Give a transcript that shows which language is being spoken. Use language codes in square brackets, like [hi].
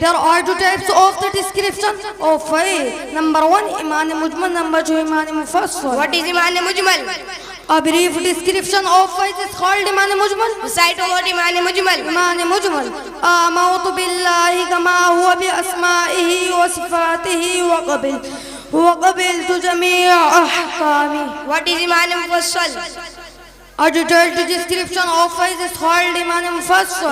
[en] There are 2 types of the description of faith. Number 1, Iman Mujmal. Number 2, Iman Mufassal. What is Iman Mujmal? A brief description of faith is called Iman Mujmal. Recite about Iman Mujmal. Iman Mujmal. [ar] آمنت بالله كما هو بأسمائه وصفاته وقبلت جميع أحكامه. [en] What is Iman Mufassal? A detailed description of faith is called Iman Mufassal.